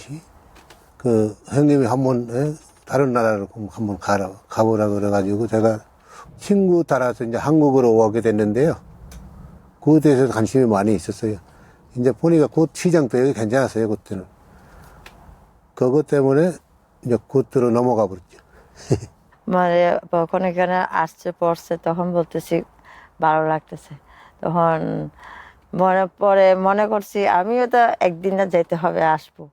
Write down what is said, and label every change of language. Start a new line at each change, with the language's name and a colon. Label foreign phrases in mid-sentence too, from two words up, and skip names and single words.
Korean: 형님이 한번 다른 나라로 한번 가보라 그래가지고 제가 친구 따라서 이제 한국으로 오게 됐는데요. 그것에 대해서 관심이 많이 있었어요. 이제 보니까 그 시장도 여기 괜찮았어요, 그때는. 그것 때문에 이제 그때로 넘어가 버렸죠.
Bangla: মানে কখন এখানে আসছে পড়ছে তখন বলতেছি ভালো লাগতেছে তখন মনে করছি আমিও তো একদিন না যেতে হবে আসবো